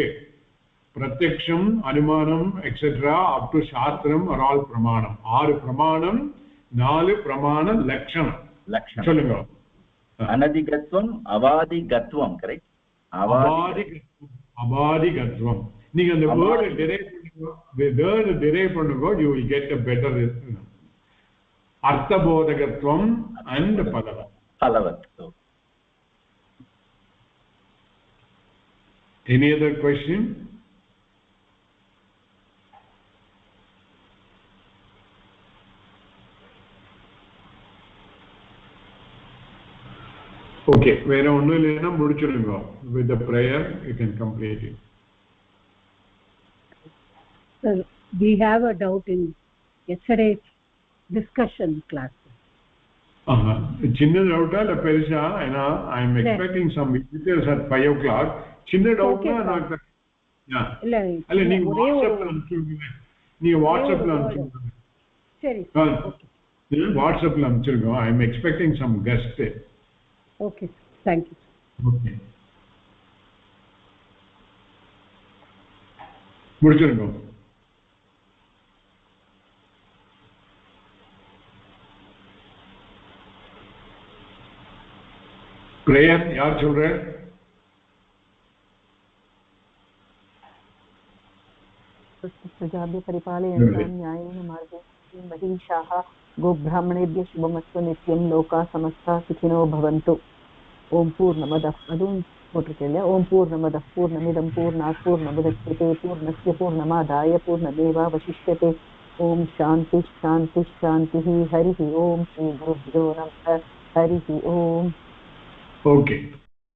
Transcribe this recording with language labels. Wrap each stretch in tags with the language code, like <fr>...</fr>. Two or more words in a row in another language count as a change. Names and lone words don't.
<sa>प्रत्यक्षम्, अनुमानम्</sa> <en>etcetera up to சாஸ்திரம் are all பிரமாணம்.</en> <ta>6 பிரமாணம், 4 பிரமாண லட்சணம். சொல்லுங்க. அனதிகத்வம், அவாதிகத்வம், கரெக்ட்? அவாதிகத்வம். நீங்க அந்த</ta> <en>word derive</en> <ta>பண்ணுங்க,</ta> <en>you will get a better arthabodhagatvam and palavat. Any other question?</en> <ta>Okay, வேற ஒண்ணும் இல்லைன்னா முடிச்சிடுங்க.</ta> <en>With the prayer you can complete it. Sir, we have a doubt in yesterday's discussion class.</en> <ta>சின்ன டவுட்டா இல்ல பெருசா? ஏன்னா</ta> <en>I am expecting some visitors at 5 o'clock.</en> <ta>சின்ன டவுட்னா நான் இல்ல நீங்க வாட்ஸ்அப்ல அனுப்பிடுங்க. சரி, ஓகே. வாட்ஸ்அப்ல அனுப்பிடுங்க.</ta> <en>I am expecting some guests. Okay, thank you.</en> <ta>Okay. முடிச்சிருங்க. பிரேயர் யார் சொல்ற?</ta> <sa>प्रजाभ्य परिपालयन्तां न्यायेन मार्गेण महिषाः गोब्राह्मणेभ्यः शुभमस्तु नित्यं लोकाः समस्ताः सुखिनो भवन्तु ओम पूर्णमदः</sa> <ta>அதுவும் போட்டிருக்கேன் இல்லையா</ta> <sa>ॐ पूर्णमदः पूर्णमिदं पूर्णात् पूर्णमुदच्यते पूर्णस्य पूर्णमादाय पूर्णमेवावशिष्यते ॐ शान्ति शान्ति शान्ति हरिः ॐ श्री गुरुभ्यो नमः हरिः ॐ</sa> <en>Okay.</en>